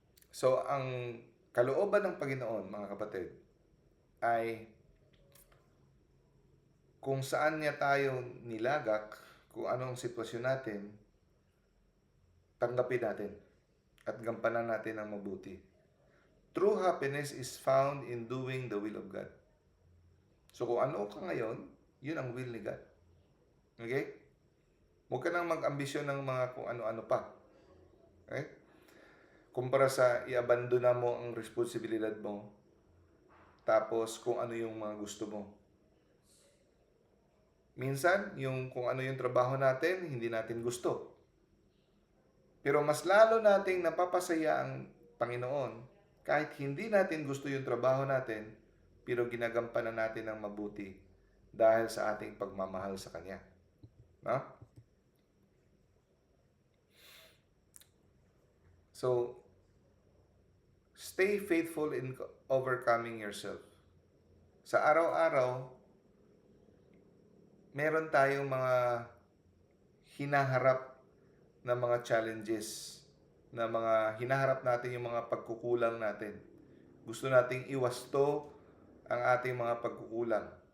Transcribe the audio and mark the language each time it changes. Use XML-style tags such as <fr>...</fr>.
<tl>So, ang kalooban ng Panginoon, mga kapatid, ay kung saan niya tayo nilagak, kung anong sitwasyon natin, tanggapin natin at gampanan natin ang mabuti.</tl> <en>True happiness is found in doing the will of God.</en> <tl>So kung ano ka ngayon, yun ang will ni God. Okay? Huwag ka nang mag-ambisyon ng mga kung ano-ano pa. Okay? Kumpara sa i-abandona mo ang responsibilidad mo, tapos kung ano yung mga gusto mo. Minsan, yung kung ano yung trabaho natin, hindi natin gusto. Pero mas lalo nating napapasaya ang Panginoon kahit hindi natin gusto yung trabaho natin, pero ginagampanan natin ng mabuti dahil sa ating pagmamahal sa Kanya. No?</tl> <en>So, stay faithful in overcoming yourself.</en> <tl>Sa araw-araw, meron tayong mga hinaharap na mga challenges, na mga hinaharap natin yung mga pagkukulang natin. Gusto nating iwasto ang ating mga pagkukulang.</tl>